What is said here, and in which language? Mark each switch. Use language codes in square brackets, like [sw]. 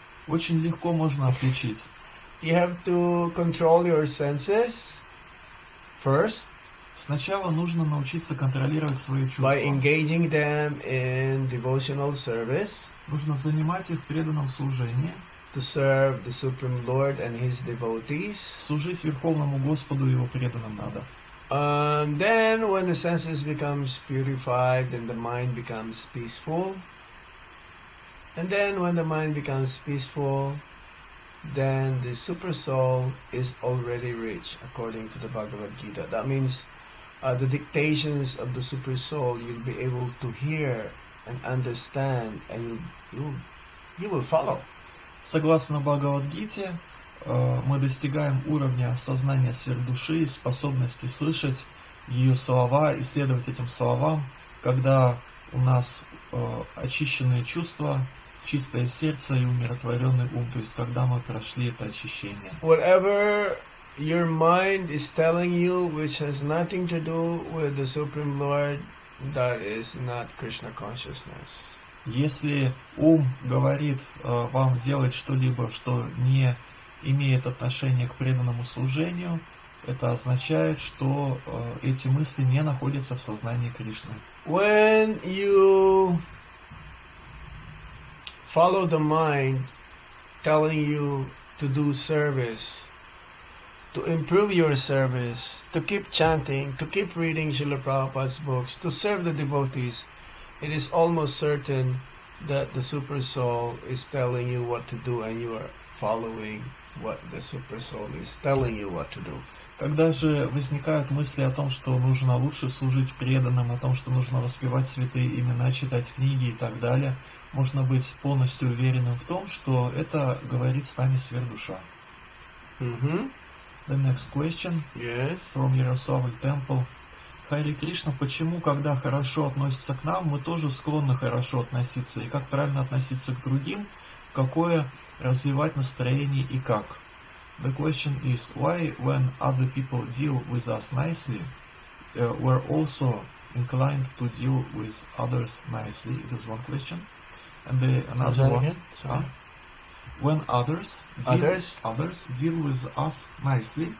[ru] Очень легко можно отличить. [en] You have to control your senses first [ru] Сначала нужно научиться контролировать свои [en] by [ru] чувства. [en] engaging them in devotional service [ru] Нужно занимать их в преданном служении, [en] to serve the Supreme Lord and His devotees. [ru] служить Верховному Господу и Его преданным надо. [en] Then when the senses becomes purified and the mind becomes peaceful, and then when the mind becomes peaceful, then the super soul is already reached according to the Bhagavad Gita. That means the dictations of the super soul you'll be able to hear and understand, and you will follow. [ru] Согласно Бхагавад-гите, мы достигаем уровня сознания сверхдуши, способности слышать ее слова и следовать этим словам, когда у нас очищенные чувства, чистое сердце и умиротворенный ум, то есть когда мы прошли это очищение. [en] Whatever your mind is telling you, which has nothing to do with the Supreme Lord, that is not Krishna consciousness. [ru] Если ум говорит вам делать что-либо, что не имеет отношения к преданному служению, это означает, что эти мысли не находятся в сознании Кришны. [en] When you follow the mind telling you to do service, to improve your service, to keep chanting, to keep reading Srila Prabhupada's books, to serve the devotees, it is almost certain that the Super Soul is telling you what to do and you are following what the Super Soul is telling you what to do. [ru] Когда же возникают мысли о том, что нужно лучше служить преданным, о том, что нужно воспевать святые имена, читать книги и так далее, можно быть полностью уверенным в том, что это говорит с нами сверхдуша. Mm-hmm. [en] The next question Yes. from Yaroslavl Temple. [ru] Хари Кришна, почему, когда хорошо относятся к нам, мы тоже склонны хорошо относиться, и как правильно относиться к другим, какое развивать настроение и как? [en] The question is, why when other people deal with us nicely, we're also inclined to deal with others nicely? It is one question. And another one, Again? Sorry. when others deal with us nicely,